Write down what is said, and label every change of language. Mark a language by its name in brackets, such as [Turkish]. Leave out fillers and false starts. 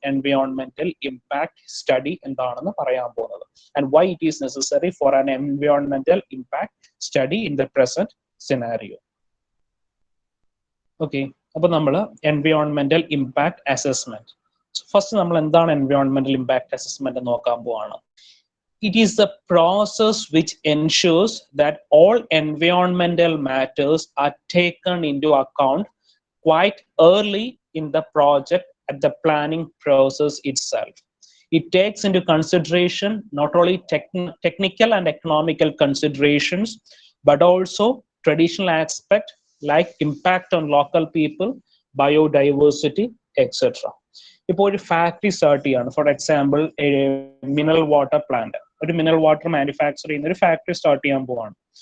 [Malayalam] എൻവയോൺമെന്റൽ impact study എന്താണെന്ന് പറയാൻ പോകുന്നത്. [English] And why it is necessary for an എൻവയോൺമെന്റൽ impact study in the present scenario. [Malayalam] Okay, അപ്പൊ നമ്മൾ എൻവയോൺമെന്റൽ impact assessment. First നമ്മൾ എന്താണ് എൻവയോൺമെന്റൽ ഇമ്പാക്ട് അസസ്മെന്റ് നോക്കാൻ പോവാണ്. [English] It is the process which ensures that all environmental matters are taken into account quite early in the project at the planning process itself. It takes into consideration not only technical and economical considerations, but also traditional aspects like impact on local people, biodiversity, etc. [Malayalam] ഇപ്പോൾ ഒരു factory start ചെയ്യാണ്, for example mineral water plant, ഒരു mineral water manufacture ചെയ്യുന്ന ഒരു factory start ചെയ്യാൻ പോവാണ്.